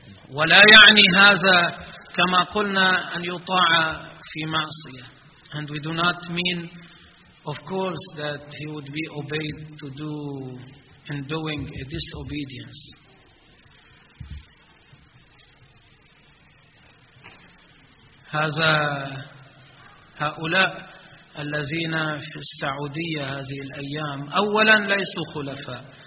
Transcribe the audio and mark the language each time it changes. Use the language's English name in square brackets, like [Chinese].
[Arabic] ولا يعني هذا كما قلنا أن يطاع في معصية. [English] And we do not mean, of course, that he would be obeyed to do in doing a disobedience. [Arabic] هذا هؤلاء الذين في السعودية هذه الأيام، أولا ليسوا خلفاء.